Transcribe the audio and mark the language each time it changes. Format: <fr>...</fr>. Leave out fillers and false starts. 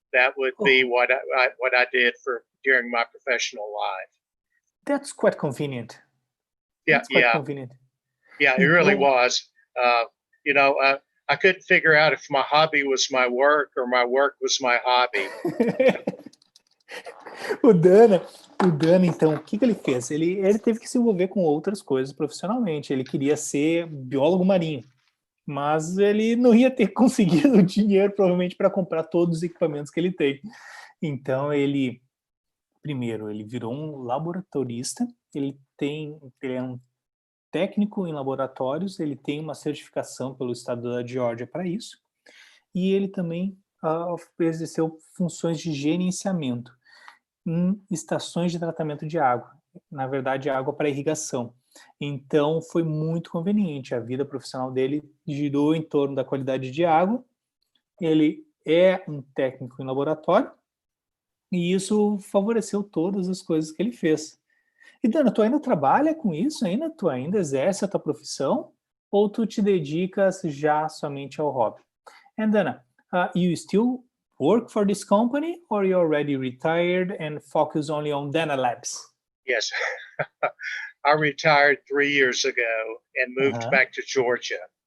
<en>That would be what I did during my professional life. That's quite convenient. Yeah, convenient. Yeah, it really was. I couldn't figure out if my hobby was my work or my work was my hobby.</en> <pt>O Dana, então, o que ele fez? Ele teve que se envolver com outras coisas profissionalmente. Ele queria ser biólogo marinho, mas ele não ia ter conseguido dinheiro, provavelmente, para comprar todos os equipamentos que ele tem. Então, primeiro, ele virou um laboratorista. Ele é um técnico em laboratórios, ele tem uma certificação pelo estado da Geórgia para isso, e ele também exerceu funções de gerenciamento em estações de tratamento de água, na verdade, água para irrigação. Então, foi muito conveniente. A vida profissional dele girou em torno da qualidade de água. Ele é um técnico em laboratório e isso favoreceu todas as coisas que ele fez. E, Dana, tu ainda trabalha com isso ainda? Tu ainda exerce a tua profissão? Ou tu te dedicas já somente ao hobby?</pt> <en>And, Dana, you still work for this company, or you're already retired and focus only on Dana Labs? Yes. I retired 3 years ago and moved back to Georgia.</en>